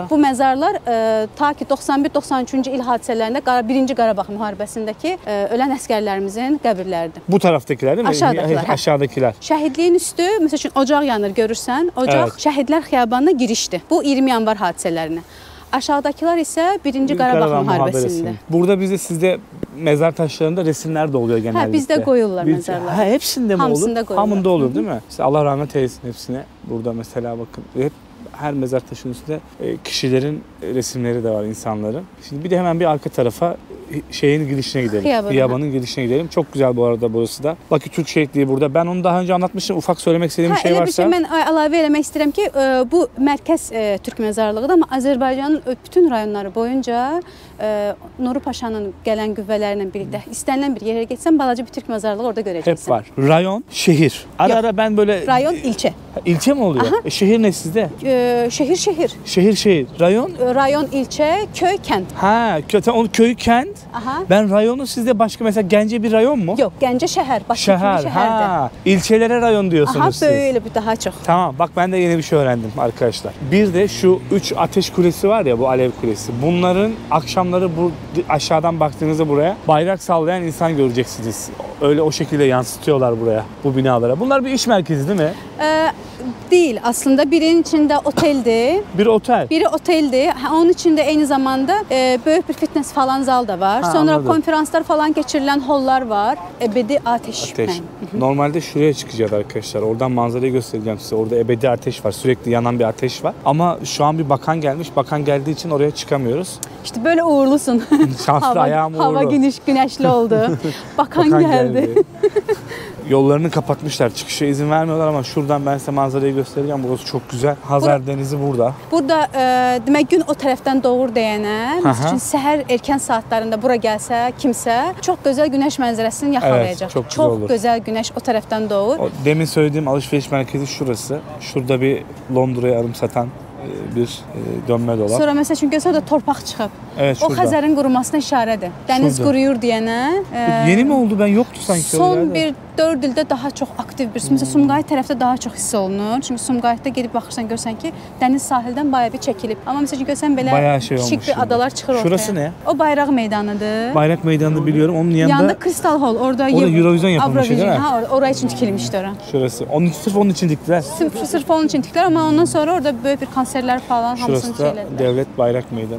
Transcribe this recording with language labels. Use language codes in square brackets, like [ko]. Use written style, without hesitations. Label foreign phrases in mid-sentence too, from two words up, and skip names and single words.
[az] Bu məzarlar ta ki 91-93-cü il hadisələrində 1-ci Qarabağ müharibəsindəki ölən əsgərlərimizin qəbirləridir. [tr] Bu taraftakiler değil mi? Aşağıdakiler. Aşağıdakiler. [az] Şəhidliyin üstü, məsəl üçün ocaq yanır görürsən. Ocaq [tr] Evet. [az] Şəhidlər Xiyabanına girişdir. Bu 20 yanvar hadisələrinə. Aşağıdakılar isə 1-ci Qarabağ müharibəsində. [tr] Burada bizde sizde mezar taşlarında resimler de oluyor genellikle. [az] Bizdə qoyurlar məzarlar. [tr] Hepsinde mi [az] Hamısında [tr] olur? [az] qoyurlar. [tr] Hamında olur değil mi? İşte Allah rahmet eylesin hepsine. Burada mesela bakın hep her mezar taşının üstünde kişilerin resimleri de var, insanların. Şimdi bir de hemen bir arka tarafa şeyin girişine gidelim. Hiyabanın girişine gidelim. Çok güzel bu arada burası da. Bakü Türk Şehitliği burada. Ben onu daha önce anlatmıştım. Ufak söylemek istediğim bir şey [az] Elə bir [tr] varsa. [az] şey mən əlavə eləmək istəyirəm ki, bu mərkəz Türk məzarlığıdır, amma Azərbaycanın bütün rayonları boyunca Nuru Paşanın gələn qüvvələrlə birlikdə istənilən bir yerə getsən balaca bir Türk məzarlığı orada görəcəksən. [tr] Hep var. Rayon, şehir. Ara Yok. ara ben böyle... Rayon, ilçe. İlçe mi oluyor? Şehir ne sizde? Şehir. Şehir. Rayon? Rayon, ilçe, köy, kent. Ha, onu köyü kent. Aha. Ben rayonu sizde başka mesela Gence bir rayon mu? [az] Yox, Gəncə şəhər, Bakı kimi [tr] Şehir. [az] şəhərdir. [tr] Ha, ilçelere rayon diyorsunuz Aha, siz. böyle bir daha çok. Tamam, bak ben de yeni bir şey öğrendim arkadaşlar. Bir de şu 3 ateş kulesi var ya, bu alev kulesi. Bunların akşamları bu aşağıdan baktığınızda buraya bayrak sallayan insan göreceksiniz. Öyle o şekilde yansıtıyorlar buraya, bu binalara. Bunlar bir iş merkezi değil mi? [az] Değil. Aslında birinin içində oteldir. [tr] Bir otel. [az] Biri oteldir. Onun içində eyni zamanda böyük bir fitness falan zal da var. Ha, Sonra [tr] anladım. [az] konferanslar falan keçirilən hollar var. [tr] Ebedi ateş. Ateş. Normalde şuraya çıkacağız arkadaşlar. Oradan manzarayı göstereceğim size. Orada ebedi ateş var. Sürekli yanan bir ateş var. Ama şu an bir bakan gelmiş. Bakan geldiği için oraya çıkamıyoruz. İşte böyle uğurlusun. Şanslı, ayağım uğurlu. Hava güneşli oldu. Bakan geldi. Yollarını kapatmışlar. Çıkışa izin vermiyorlar ama şuradan ben size manzarayı göstereceğim. Burası çok güzel. Hazar Denizi burada. [az] Burada demək gün o tərəfdən doğur deyənə, Aha. misal üçün səhər erkən saatlarında bura gəlsə kimsə çox gözəl günəş mənzərəsini yaxalayacaq. [tr] Evet, çok güzel olur. [az] Gözəl günəş o tərəfdən doğur. [tr] O demin söylediğim alışveriş merkezi şurası. Şurada bir Londra'ya arım satan bir dönme dolap. [az] Sonra məsəl üçün görsə orada torpaq çıxıb. [tr] Evet, [az] O [tr] şurada. [az] Xəzərin qurumasına işarədir. Dəniz [tr] Şurada. [az] quruyur deyənə. [tr] Yeni mi oldu? Ben yoktu sanki. [az] Son [tr] öyle [az] bir 4 ildə daha çox aktiv bir. Məsələn, Sumqayıt tərəfdə daha çox hiss olunur. Çünki Sumqayıtda gedib baxırsan görsən ki, dəniz sahildən bayağı bir çəkilib. Amma məsələn görsən belə [tr] Bayağı şey [az] kiçik [tr] olmuş [az] bir [tr] şimdi. [az] adalar çıxır ortaya. [tr] Şurası ne? [az] O bayraq meydanıdır. [tr] Bayrak Meydanı'nı biliyorum. [az] Onun yanında Yanında Crystal Hall. Orada [tr] Eurovision yapılmış, değil mi? [az] Ha, oraya için tikilmişdi ora. [tr] şurası. Sırf onun için diktiler. Sırf onun için tiktiler ama ondan sonra orada böyle bir konserler falan hamısını Şurası da şeylediler. Devlet Bayrak Meydanı.